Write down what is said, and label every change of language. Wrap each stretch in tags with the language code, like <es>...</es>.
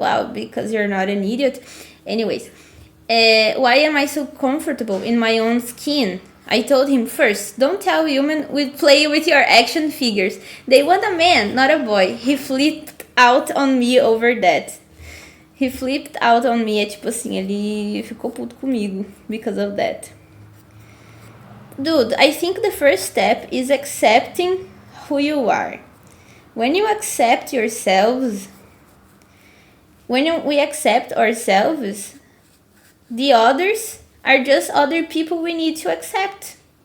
<en>Wow, because you're not an idiot. Anyways, why am I so comfortable in my own skin? I told him, first, don't tell women we play with your action figures. They want a man, not a boy. He flipped out on me over that. He flipped out on me,</en> <pt>é tipo assim, ele ficou puto comigo</pt> <en>because of that. Dude, I think the first step is accepting who you are. When you accept yourselves, we accept ourselves, the others are just other people we need to accept.</en>